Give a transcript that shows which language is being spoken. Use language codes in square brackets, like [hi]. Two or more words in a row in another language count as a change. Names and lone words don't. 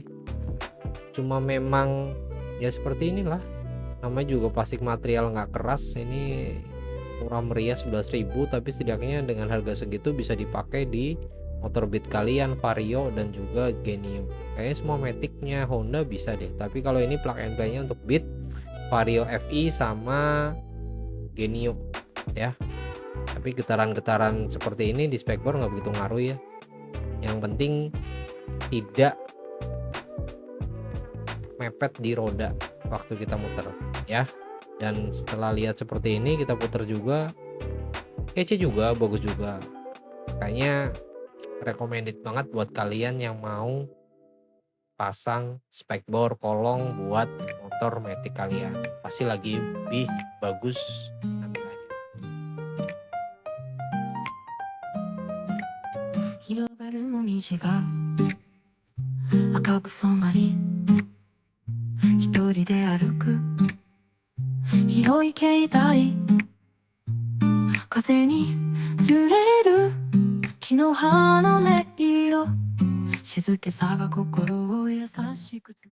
[id] Cuma memang ya seperti inilah, namanya juga plastik material nggak keras, ini murah meriah 11.000 tapi setidaknya dengan harga segitu bisa dipakai di motor Beat kalian, Vario dan juga Genium. Kayaknya semua Matic-nya Honda bisa deh, tapi kalau ini [en] plug and play- [id] nya untuk Beat, Vario FI sama Genium ya. Tapi getaran-getaran seperti ini di spekbor nggak begitu ngaruh ya. Yang penting tidak mepet di roda waktu kita muter ya. Dan setelah lihat seperti ini kita putar juga, kece juga, bagus juga. Kayaknya recommended banget buat kalian yang mau pasang spekbor kolong buat motor Matic kalian. Pasti lagi lebih bagus tampilannya. [ja] 広がるもみじが赤く染まり一人で歩く広い境内風に揺れる木の葉の音色静けさが心を優しく